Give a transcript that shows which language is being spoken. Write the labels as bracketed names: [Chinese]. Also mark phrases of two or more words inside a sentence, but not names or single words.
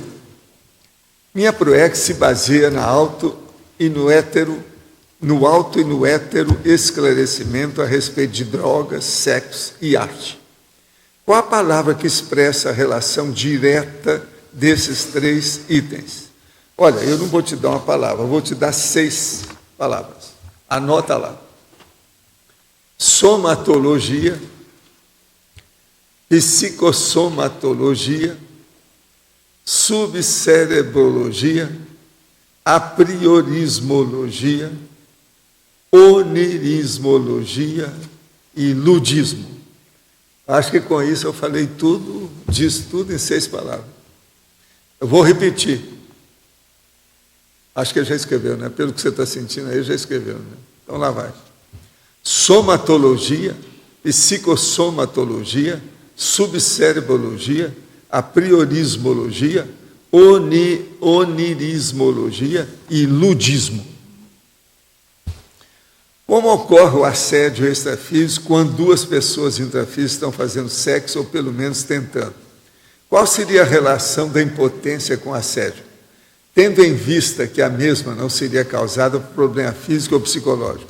[Portuguese] Minha proex se baseia no alto e no hétero esclarecimento a respeito de drogas, sexo e arte. Qual a palavra que expressa a relação direta desses 3 itens? Olha, eu não vou te dar uma palavra, eu vou te dar 6 palavras. Anota lá. Somatologia, psicossomatologia, subcerebrologia, apriorismologia, onirismologia e ludismo. Acho que com isso eu falei tudo, disse tudo em 6 palavras. Eu vou repetir. Acho que ele já escreveu, né? Pelo que você está sentindo aí, já escreveu, né? Então lá vai. Somatologia, psicossomatologia, subcerebrologia, apriorismologia, onirismologia e ludismo. Como ocorre o assédio extrafísico quando 2 pessoas intrafísicas estão fazendo sexo ou pelo menos tentando? Qual seria a relação da impotência com o assédio? Tendo em vista que a mesma não seria causada por problema físico ou psicológico.